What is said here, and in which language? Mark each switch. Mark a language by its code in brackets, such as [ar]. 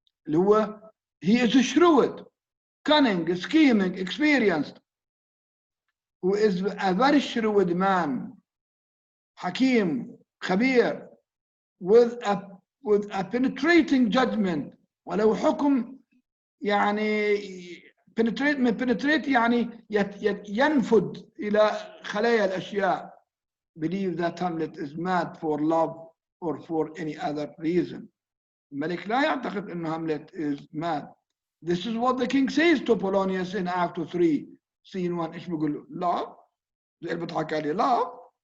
[ar] اللي هو [en] he is shrewd, cunning, scheming, experienced, who is a very shrewd man, [ar] حكيم, خبير, [en] with a penetrating judgment. [ar] ولو حكم يعني penetrate يعني ينفذ إلى خلايا الأشياء. [en] Believe that Hamlet is mad for love or for any other reason. [ar] الملك لا يعتقد أنه [en] Hamlet is mad. This is what the king says to Polonius in Act 3, Scene 1. [ar] إيش بيقول له؟ love. زي اللي بضحك عليه love.